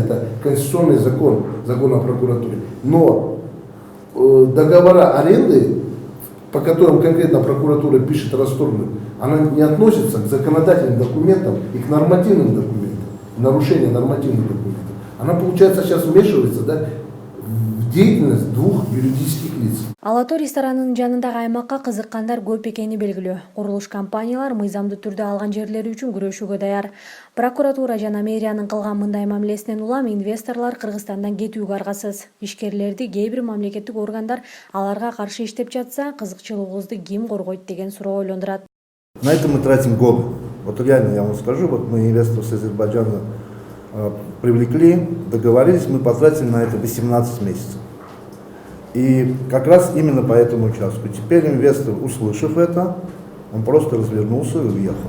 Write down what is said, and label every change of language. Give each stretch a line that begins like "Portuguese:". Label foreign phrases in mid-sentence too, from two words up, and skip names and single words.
Russian: Это конституционный закон, закон о прокуратуре. Но договора аренды, по которым конкретно прокуратура пишет расторгнуть, она не относится к законодательным документам и к нормативным документам, нарушение нормативных документов. Она, получается, сейчас вмешивается, да, в деятельность двух юридических лиц.
Kyrgyz: Алато ресторанынын жанындагы аймакка кызыккандар көп экени белгилүү. Курулуш компаниялар мыйзамдуу түрдө алган жерлери үчүн күрөшүүгө даяр. Прокуратура жана мэриянын кылган мындай мамилесинен улам инвесторлор Кыргызстандан кетүүгө аргасыз. Ишкерлерди кээ бир мамлекеттик органдар аларга каршы иштеп жатса, кызыкчылыгыбызды ким коргойт деген суроо ойлондурат.
Russian: На это мы тратим годы. Вот реально я вам скажу, вот мы инвесторов с Азербайджана привлекли, договорились, мы потратили на это 18 месяцев. И как раз именно по этому участку. Теперь инвестор, услышав это, он просто развернулся и уехал.